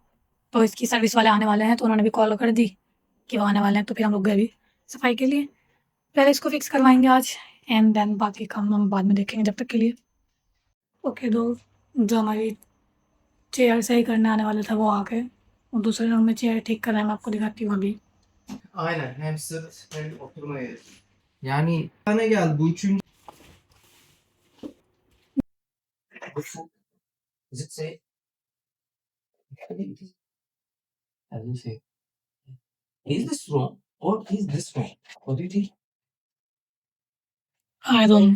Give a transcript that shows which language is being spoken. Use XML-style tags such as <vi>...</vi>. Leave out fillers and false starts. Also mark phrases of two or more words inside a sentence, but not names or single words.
<hi>तो इसकी सर्विस वाले आने वाले हैं, तो उन्होंने भी कॉल कर दी कि वो आने वाले हैं, तो फिर हम लोग गए भी सफाई के लिए। पहले इसको फिक्स करवाएंगे आज,</hi> <en>and then</en> <hi>बाकी काम हम बाद में देखेंगे जब तक के लिए। ओके दो, जो हमारी चेयर सही करने आने वाला था वो आ गए, और दूसरे रूम में चेयर ठीक कर रहे हैं, मैं आपको दिखाती हूँ अभी।</hi> <tr>Aynen. Hem sırt hem oturma yeri. Yani bir tane geldi. Bu üçüncü.</tr> <en>Is it say? As you say. Is this wrong or is this wrong? What do you think? I don't know.</en>